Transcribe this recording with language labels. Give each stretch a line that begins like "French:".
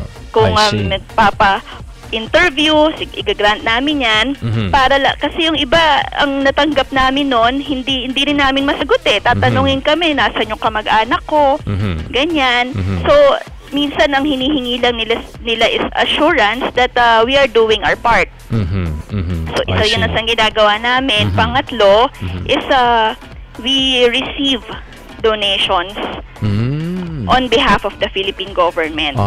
Filipino: Kung nagpapa-interview, i-grant namin yan, kasi yung iba, ang natanggap namin noon, hindi rin namin masagot Tatanungin kami, nasan yung kamag-anak ko, ganyan. So, minsan ang hinihingi lang nila
English: is assurance that we are doing our part.
Filipino: So yun ang ginagawa namin. Pangatlo
English: is we receive donations on behalf of the Philippine government.